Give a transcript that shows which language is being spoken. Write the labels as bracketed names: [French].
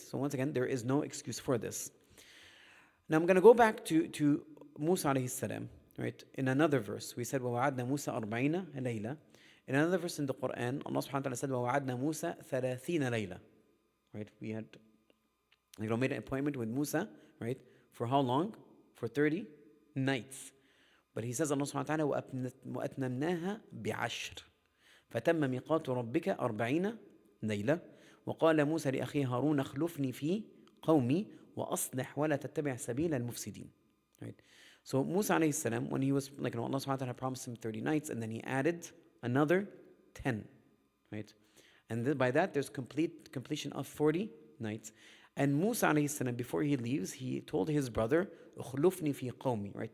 [English] So once again, there is no excuse for this. Now I'm going to go back to Musa [Arabic] عليه السلام, [English] right? In another verse, we said, [Arabic] وَوَعَدْنَا مُوسَى 40 لَيْلَةً. [English] In another verse in the Quran, Allah subhanahu wa ta'ala said, [Arabic] وَوَعَدْنَا مُوسَى 30 لَيْلَةً. [English] Right? We had made an appointment with Musa, right? For how long? For 30 nights. But he says, [Arabic] Allah subhanahu wa ta'ala, وَأَتْمَمْنَاهَا بِعَشْرٍ فَتَمَّ مِيقَاتُ رَبِّكَ 40 لَيْلَةً وَقَالَ مُوسَى لِأَخِيهِ هَارُونَ اخْلُفْنِي فِي قَوْمِي وَأَصْلِحْ وَلَا تَتَّبِعْ سَبِيلَ الْمُفْسِدِينَ. [English] Right? So Musa alayhi salam, when he was, Allah subhanahu wa ta'ala promised him 30 nights, and then he added another 10, right? And by that, there's completion of 40 nights. And Musa alayhi salam, before he leaves, he told his brother, "Ukhlufni fi qawmi," right?